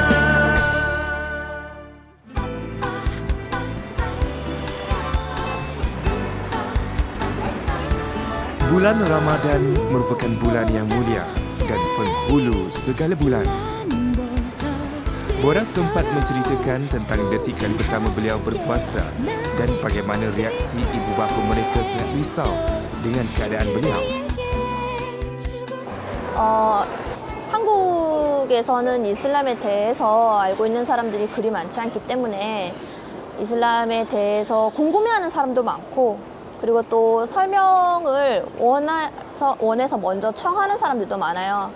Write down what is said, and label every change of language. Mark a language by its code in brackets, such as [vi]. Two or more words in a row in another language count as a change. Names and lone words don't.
[ms] Bulan Ramadan merupakan bulan yang mulia dan penghulu segala bulan. Bora sempat menceritakan tentang detik kali pertama beliau berpuasa dan bagaimana reaksi ibu bapa mereka sangat risau dengan keadaan beliau. [ko] 한국에서는 이슬람에 대해서 알고 있는 사람들이 그리 많지 않기 때문에 이슬람에 대해서 궁금해하는 사람도 많고 그리고 또 설명을 원해서 먼저 청하는 사람들도 많아요.